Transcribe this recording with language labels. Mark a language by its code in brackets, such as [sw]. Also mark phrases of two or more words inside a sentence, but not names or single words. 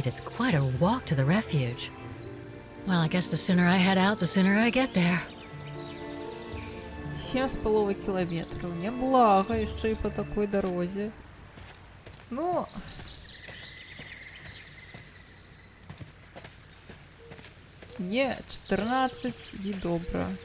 [en] It's quite a walk to the refuge. Well, I guess the sooner I head out, the sooner I get there. [be] 7,5 кілометраў. Няблага яшчэ і па такой дарозе. Ну... Не, 14 і добра.